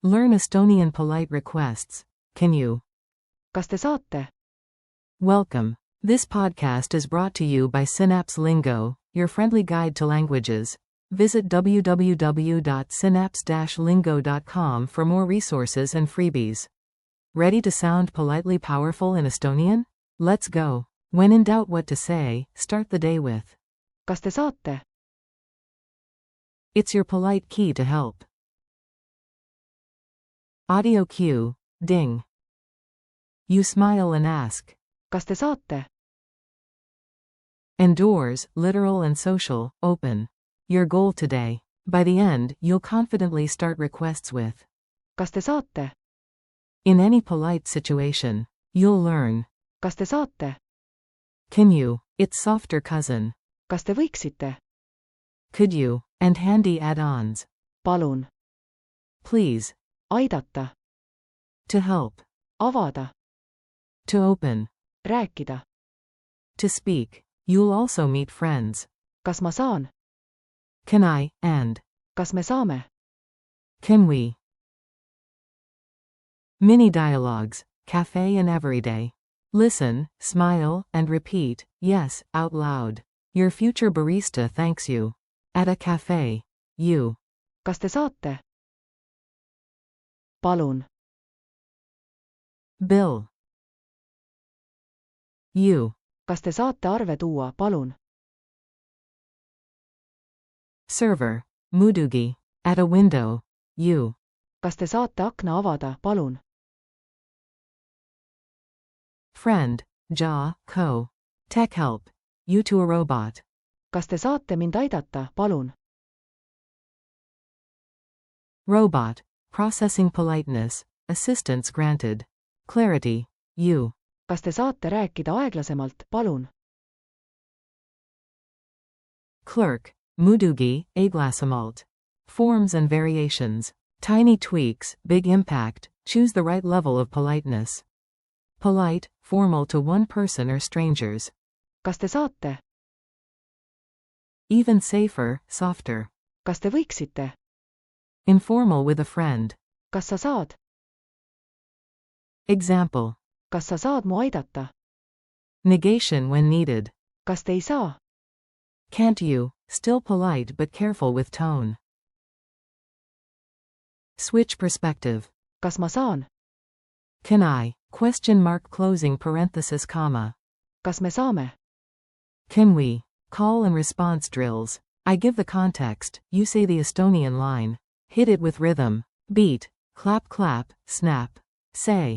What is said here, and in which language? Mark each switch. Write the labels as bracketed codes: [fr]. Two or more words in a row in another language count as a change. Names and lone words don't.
[en] Learn Estonian polite requests. Can you? [et] Kas te saate? [en] Welcome. This podcast is brought to you by Synapse Lingo, your friendly guide to languages. Visit www.synapse-lingo.com for more resources and freebies. Ready to sound politely powerful in Estonian? Let's go. When in doubt what to say, start the day with. [et] Kas te saate? [en] It's your polite key to help. Audio cue, ding. You smile and ask. [et] Kas te saate? [en] And doors, literal and social, open. Your goal today. By the end, you'll confidently start requests with. [et] Kas te saate? [en] In any polite situation, you'll learn. [et] Kas te saate? [en] Can you? Its softer cousin. [et] Kas te võiksite? [en] Could you? And handy add-ons. [et] Palun. [en] Please. [et] Aidata. [en] To help. [et] Avada. [en] To open. [et] Rääkida. [en] To speak. You'll also meet friends. [et] Kas ma saan? [en] Can I, and. [et] Kas me saame? [en] Can we? Mini dialogues, cafe and everyday. Listen, smile, and repeat, yes, out loud. Your future barista thanks you. At a cafe. You. [et] Kas te saate? Palun. [en] Bill. You. [et] Kas te saate arve tuua, palun? [en] Server. Muidugi. At a window. You. [et] Kas te saate akna avada, palun? [en] Friend. Co. Tech help. You to a robot. [et] Kas te saate mind aidata, palun? [en] Robot. Processing politeness. Assistance granted. Clarity. You. [et] Kas te saate rääkida aeglasemalt, palun? Clerk. Muidugi, aeglasemalt. [en] Forms and variations. Tiny tweaks, big impact. Choose the right level of politeness. Polite, formal to one person or strangers. [et] Kas te saate? [en] Even safer, softer. [et] Kas te võiksite? [en] Informal with a friend. [et] Kas sa saad? [en] Example. [et] Kas sa saad mu aidata? [en] Negation when needed. [et] Kas te ei saa? [en] Can't you? Still polite but careful with tone. Switch perspective. [et] Kas ma saan? [en] Can I? Question mark closing parenthesis comma. [et] Kas me saame? [en] Can we? Call and response drills. I give the context, you say the Estonian line. Hit it with rhythm. Beat. Clap clap, snap. Say.